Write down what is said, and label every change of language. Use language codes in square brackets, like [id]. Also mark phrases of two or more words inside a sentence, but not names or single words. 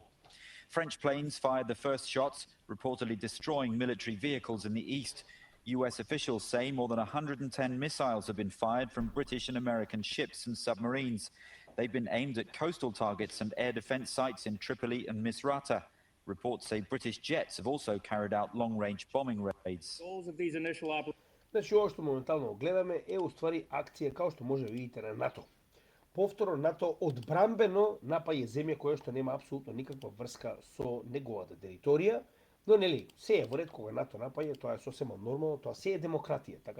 [en] French planes fired the first shots, reportedly destroying military vehicles in the east. US officials say more than 110 missiles have been fired from British and American ships and submarines. They've been aimed at coastal targets and air defense sites in Tripoli and Misrata. Reports say British jets have also carried out long-range bombing raids. [mk] Значи, ова што моментално гледаме е уствари акција, како што може да видите, на НАТО. Повторно, НАТО одбрамбено напаѓа земја која што нема апсолутно никаква врска со неговата територија, но нели, се е во ред кога НАТО напаѓа, тоа е сосема нормално, тоа се е демократија, така.